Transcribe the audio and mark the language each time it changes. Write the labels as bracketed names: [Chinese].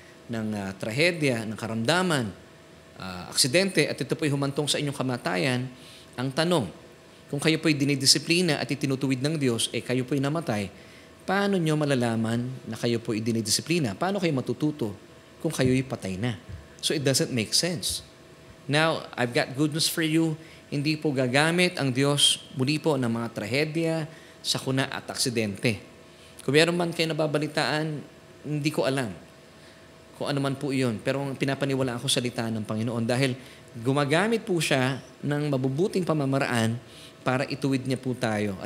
[Filipino] ng trahedya, ng karamdaman, aksidente, at ito po'y humantong sa inyong kamatayan, ang tanong, kung kayo po'y dinidisiplina at itinutuwid ng Diyos, kayo po'y namatay, paano nyo malalaman na kayo po'y dinidisiplina? Paano kayo matututo kung kayo'y patay na? [English] So it doesn't make sense. Now, I've got good news for you. [Filipino] Hindi po gagamit ang Diyos muli po ng mga trahedya, sakuna at aksidente. Kung meron man kayo nababalitaan, hindi ko alam kung ano man po iyon. Pero pinapaniwalaan ko salita ng Panginoon dahil gumagamit po siya ng mabubuting pamamaraan para ituwid niya po tayo.